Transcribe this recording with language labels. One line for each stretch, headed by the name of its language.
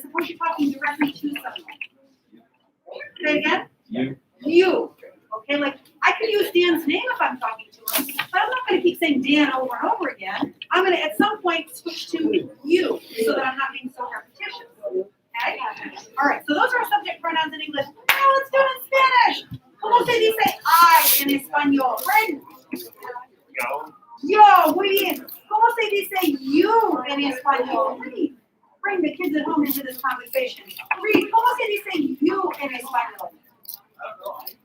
English: Suppose you're talking directly to someone. Say again. You. Okay, like I could use Dan's name if I'm talking to him, but I'm not going to keep saying Dan over and over again. I'm going to at some point switch to you so that I'm not being so repetitious. Okay? All right, so those are our subject pronouns in English. Now let's do it in Spanish.
Spanish: ¿Cómo se dice I en español? Friend. Yo, muy bien. ¿Cómo se dice you en español?
English: Bring the kids at home into this conversation.
Spanish: Read, ¿cómo se dice you en español?